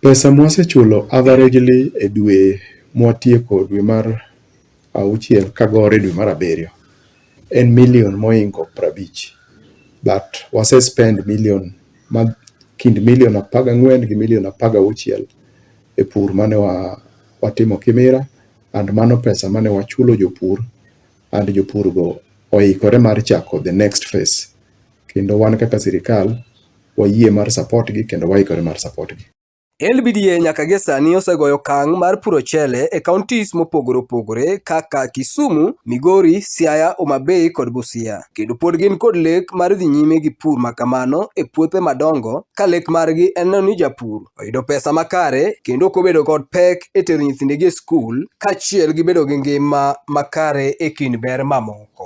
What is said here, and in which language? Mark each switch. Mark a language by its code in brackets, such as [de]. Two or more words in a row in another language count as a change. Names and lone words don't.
[luo] Pesa mwasechulo averagely e dwe mwatieko dwe mar 6 kagore dwe mar 7 en milion moingo 50, but wasespend milion kind milion 14 gi milion 16 e pur mane watimo Kimira, and mano pesa mane wachulo jopur, and jopurgo oikore mar chako [en] the next phase. [luo] Kendo wan kaka sirikal wayie mar support gi kendo waikore mar support gi. LBDA nyaka gie sani osegoyo okang' mar puro chele e counties mopogore opogore kaka Kisumu, Migori, Siaya, Homa Bay kod Busia. Kendo pod gin kod lek mar dhi nyime gi pur makamano e puothe madongo, ka lek margi en ni japur oyudo pesa makare kendo ok obedo kod pek e tero nyithindegi e skul, kaachiel gi bedo gi ngima makare e kind ber mamoko.